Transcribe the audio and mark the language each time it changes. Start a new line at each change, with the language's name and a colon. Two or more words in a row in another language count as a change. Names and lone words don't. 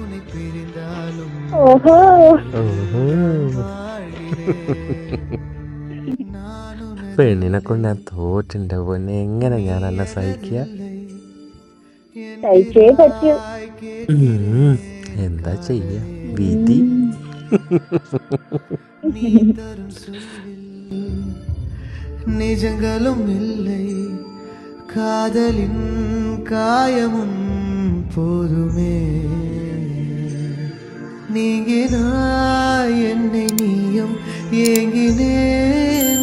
Malayalam: ഓഹോ. പെണ്ണിനെ കൊണ്ട് ഞാൻ തോറ്റിന്റെ പൊന്നെ. എങ്ങനെ ഞാൻ എന്നെ സഹിക്കുക? സഹിച്ചേ പറ്റൂ. എന്താ ചെയ്യ, വിധി.
Tamil: நிஜங்களும் இல்லை, காதலின் காயமும் போதுமே. நீங்கினாய் என்னை நீயும் ஏங்கினே